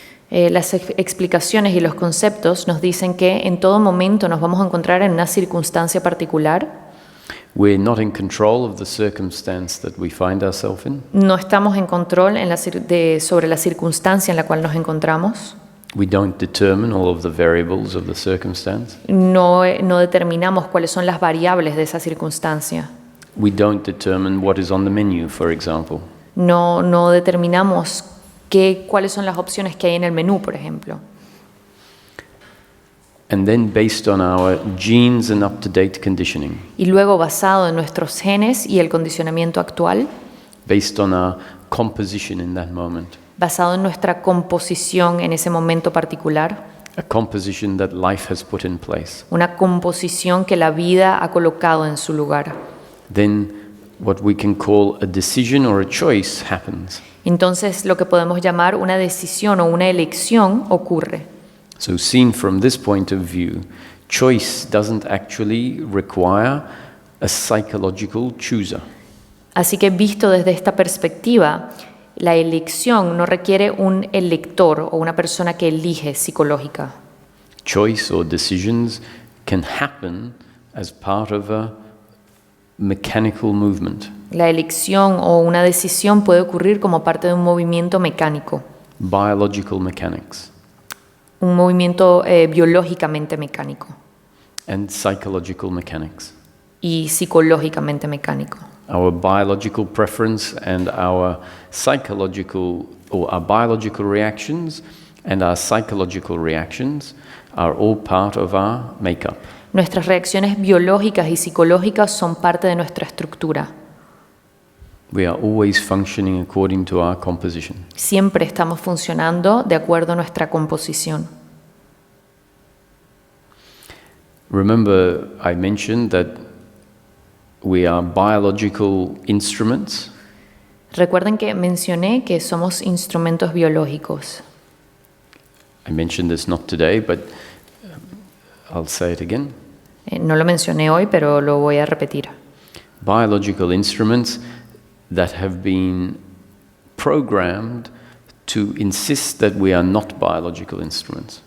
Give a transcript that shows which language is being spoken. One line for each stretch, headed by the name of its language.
Spanish: Las explicaciones y los conceptos nos dicen que en todo momento nos vamos a encontrar en una circunstancia particular.
English: we're not in control of the circumstance that we find ourselves in.
Spanish: No estamos en control sobre la circunstancia en la cual nos encontramos.
English: We don't determine all of the variables of the circumstance.
Spanish: No determinamos cuáles son las variables de esa circunstancia.
English: We don't determine what is on the menu, for example.
Spanish: No determinamos cuáles son las opciones que hay en el menú, por ejemplo.
English: And then based on our genes and up-to-date conditioning,
Spanish: Y luego, basado en nuestros genes y el condicionamiento actual,
English: based on our composition in that moment,
Spanish: basado en nuestra composición en ese momento particular,
English: a composition that life has put in place,
Spanish: una composición que la vida ha colocado en su lugar.
English: then what we can call a decision or a choice happens.
Spanish: Entonces, lo que podemos llamar una decisión o una elección ocurre.
English: So seen from this point of view, choice doesn't actually require a psychological chooser.
Spanish: Así que visto desde esta perspectiva, la elección no requiere un elector o una persona que elige psicológica.
English: Choice or decisions can happen as part of a mechanical movement,
Spanish: La elección o una decisión puede ocurrir como parte de un movimiento mecánico,
English: biological mechanics,
Spanish: un movimiento biológicamente mecánico
English: and psychological mechanics.
Spanish: y psicológicamente mecánico.
English: our biological preference and our psychological, or our biological reactions and our psychological reactions are all part of our makeup.
Spanish: Nuestras reacciones biológicas y psicológicas son parte de nuestra estructura.
English: We are always functioning according to our composition.
Spanish: Siempre estamos funcionando de acuerdo a nuestra composición.
English: Remember, I mentioned that we are biological instruments.
Spanish: Recuerden que mencioné que somos instrumentos biológicos.
English: I mentioned this not today, but I'll say it again.
Spanish: No lo mencioné hoy, pero lo voy a repetir.
English: Biological instruments that have been programmed to insist that we are not biological instruments.